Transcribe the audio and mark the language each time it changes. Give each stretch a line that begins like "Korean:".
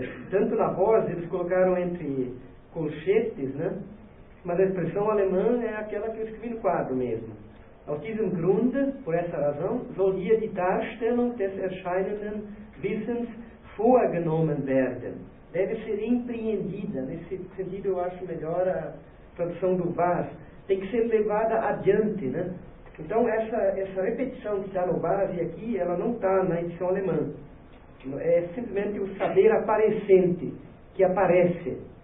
Portuguese: Tanto na voz, eles colocaram entre colchetes, né? Mas a expressão alemã é aquela que eu escrevi no quadro mesmo.
German: Aus diesem Grunde,
Portuguese: por essa razão,
German: soll hier die Darstellung des erscheinenden Wissens vorgenommen werden.
Portuguese: Deve ser empreendida. Nesse sentido, eu acho melhor a tradução do Vaz. Tem que ser levada adiante, né? Então, essa repetição que está no Vaz e aqui, ela não está na edição alemã. É simplesmente o saber aparecente, que aparece.